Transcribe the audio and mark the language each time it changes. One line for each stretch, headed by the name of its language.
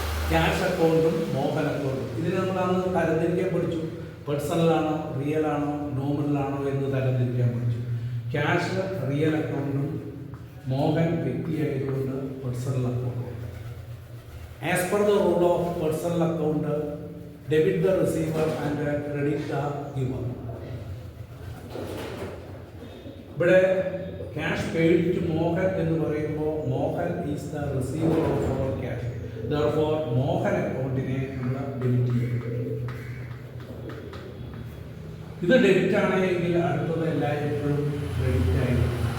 Malayalam: Cash അക്കൗണ്ടും മോഹൻ അക്കൗണ്ടും ഇതിന് നമ്മൾ അന്ന് തരംതിരിക്കാൻ പഠിച്ചു. പേഴ്സണലാണോ റിയൽ ആണോ നോമിനലാണോ എന്ന് തരംതിരിക്കാൻ പഠിച്ചു. ക്യാഷ് റിയൽ അക്കൗണ്ടും മോഹൻ വ്യക്തിയായതുകൊണ്ട് പേഴ്സണൽ അക്കൗണ്ടും.
English: As per the rule of personal account, debit the receiver and credit the giver.
Malayalam: ഇവിടെ
English: cash paid to Mohan
Malayalam: എന്ന് പറയുമ്പോൾ
English: Mohan is the receiver of our cash.
Malayalam: therefore Mohan അക്കൗണ്ടിനെ നമ്മൾ ഡെബിറ്റ് ചെയ്യും. ഇത് ഡെബിറ്റ് ആണെങ്കിൽ അടുത്തത് എല്ലായ്പ്പോഴും ക്രെഡിറ്റ് ആയിരിക്കും.